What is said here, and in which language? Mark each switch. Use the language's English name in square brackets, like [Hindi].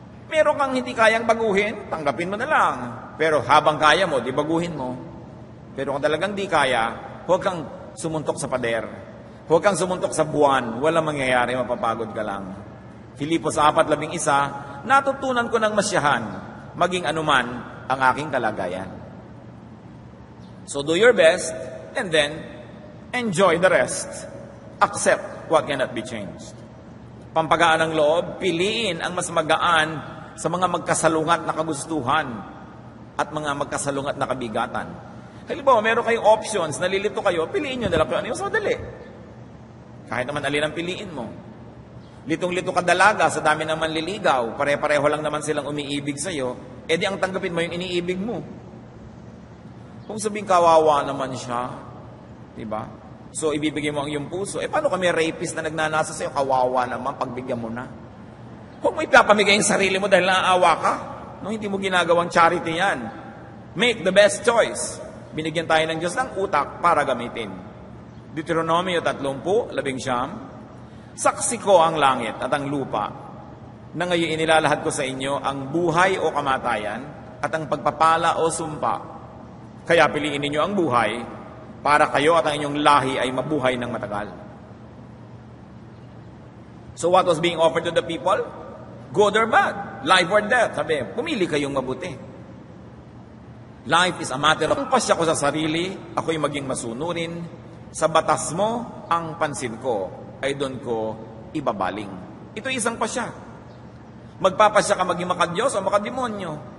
[Filipino] Meron kang hindi kayang baguhin, tanggapin mo na lang. Pero habang kaya mo, di baguhin mo. Pero kung talagang di kaya, huwag kang sumuntok sa pader. Huwag kang sumuntok sa buwan. Walang mangyayari, mapapagod ka lang. Filipos 4:11, natutunan ko ng masyahan, maging anuman ang aking kalagayan. [English] So do your best, and then enjoy the rest. Accept what cannot be changed. [Filipino] Pampagaan ng loob, piliin ang mas magaan sa mga magkasalungat na kagustuhan at mga magkasalungat na kabigatan. Halimbawa, meron kayong options, nalilito kayo, piliin nyo na lang kung ano yung madali. Kahit naman alin ang piliin mo. Litong-lito ka dalaga, sa dami ng manliligaw, pare-pareho lang naman silang umiibig sa'yo, di ang tanggapin mo yung iniibig mo. Kung sabihin kawawa naman siya, diba? So, ibibigay mo ang iyong puso. Paano kami rapist na nagnanasa sa'yo? Kawawa naman, pagbigyan mo na. Huwag mo ipapamigay yung sarili mo dahil naaawa ka. No, hindi mo ginagawang charity yan. [English] Make the best choice. [Filipino] Binigyan tayo ng Diyos ng utak para gamitin. Deuteronomio 30:11, saksi ko ang langit at ang lupa, na ngayon inilalahad ko sa inyo ang buhay o kamatayan at ang pagpapala o sumpa. Kaya piliin ninyo ang buhay para kayo at ang inyong lahi ay mabuhay ng matagal. [English] So what was being offered to the people? Good or bad? Life or death? [Filipino] Sabi, pumili kayong mabuti. [English] Life is a matter of, [Filipino] pasya ko sa sarili, ako'y maging masunurin, sa batas mo, ang pansin ko, ay doon ko ibabaling. Ito isang pasya. Magpapasya ka maging makadiyos o makademonyo.